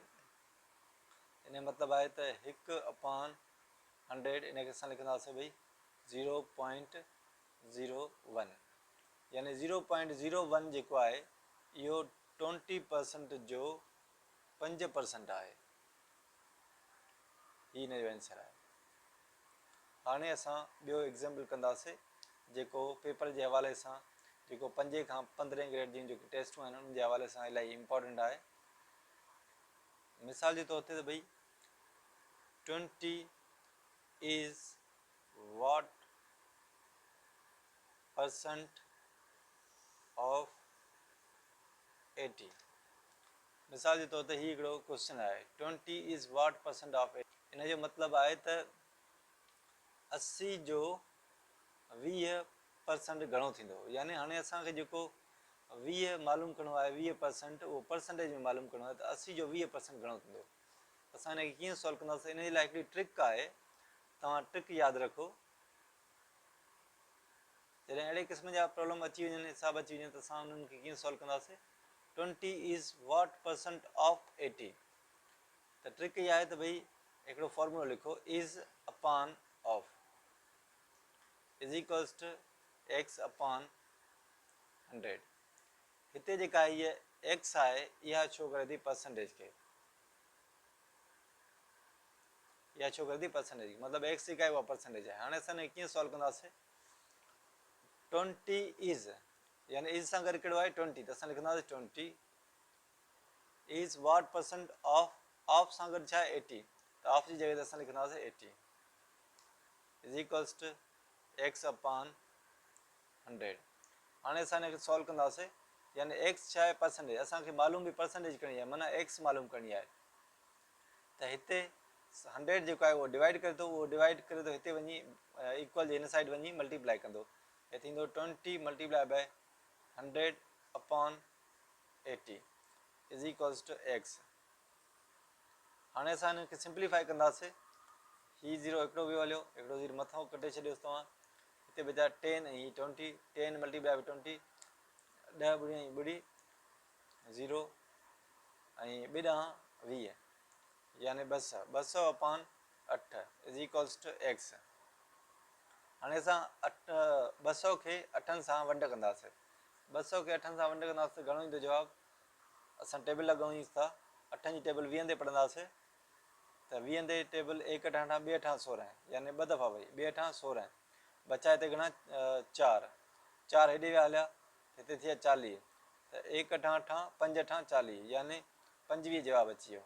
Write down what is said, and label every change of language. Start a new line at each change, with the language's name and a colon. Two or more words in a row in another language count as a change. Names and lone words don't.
Sindhi: इन जो मतिलबु आहे त 1/100, इनखे असां लिखंदासीं भई 0.01, यानी 0.01 जेको आहे इहो 20% जो 5% आहे, ही हिन जो आंसर आहे। हाणे असां ॿियो एग्ज़ाम्पल कंदासीं, जेको पेपर जे हवाले सां, जेको 5 खां 15 ग्रेड जूं जेके टेस्टूं आहिनि उन जे हवाले सां इलाही इम्पोर्टेंट आहे। मिसाल जे तौर ते त भई
English: 20 is what percent of 80,
Sindhi: मिसाल जे तौर ते ही हिकिड़ो क्वेश्चन आहे,
English: 20 is what percent of 80,
Sindhi: इन जो मतिलबु आहे त 80 जो 20% घणो थींदो। यानी हाणे असांखे जेको 20 मालूम करिणो आहे, 20% उहो परसेंटेज में मालूम करिणो आहे, त 80 जो 20% घणो थींदो। असां हिनखे कीअं सॉल्व कंदासीं? इन जे लाइ हिकिड़ी ट्रिक आहे, तव्हां ट्रिक यादि रखो। जॾहिं अहिड़े क़िस्म जा प्रॉब्लम अची वञनि, हिसाब अची वञनि, त असां उन्हनि खे कीअं सॉल्व कंदासीं?
English: 20 is what percent of 80,
Sindhi: त ट्रिक इहा आहे त भई हिकिड़ो फॉर्मूलो लिखो,
English: is upon of is equals to x upon 100।
Sindhi: हिते जेका हीअ x आहे, इहा छो करे थी परसेंटेज खे, इहा छो करे थी परसेंटेज, मतिलबु x जेका आहे उहा परसेंटेज आहे। हाणे असां हिनखे कीअं सॉल्व कंदासीं? 20 is, यानी इज़ सां गॾु कहिड़ो आहे? 20, त असां लिखंदासीं
English: 20 is what percent
Sindhi: ऑफ सां गॾु छा आहे? 80, त ऑफ जी जॻह ते असां लिखंदासीं
English: 80 is equals to x upon 100।
Sindhi: हाणे असां हिनखे सॉल्व कंदासीं, यानी x छा आहे? परसेंटेज, असांखे मालूम बि परसेंटेज करणी आहे, माना x मालूम करणी आहे। त हिते 100 जेको आहे उहो डिवाइड करे थो, उहो डिवाइड करे थो हिते वञी इक्वल जे हिन साइड वञी मल्टीप्लाई कंदो, हे थींदो
English: 20 multiply by 100 upon 80 is equals to x.
Sindhi: हाणे असां हिनखे सिंप्लीफाई कंदासीं, हीअ ज़ीरो हिकिड़ो वियो हलियो, हिकिड़ो ज़ीरो मथां कटे छॾियोसि तव्हां, हिते बचा 10 ऐं हीअ 20,
English: 10 multiply by 20
Sindhi: 10 ॿुड़ी ऐं ॿुड़ी 0 ऐं ॿ ॾह 20 यानी 200,
English: 200 upon 8 is equals to x.
Sindhi: हाणे असां 200 खे 8 सां वंड कंदासीं, 200 खे 8 सां वंड कंदासीं, घणो ईंदो जवाबु? असां टेबल लॻायूं था, 8 जी टेबल 20 ते पढ़ंदासीं, त 20 ते टेबल 1 8 8 2 8 16 यानी 2 दफ़ा वई, 2 8 16 बचा हिते घणा 4, 4 हेॾे विया हलिया, हिते थिया 40, त 1 8 8 5 8 40 यानी 25 जवाबु अची वियो।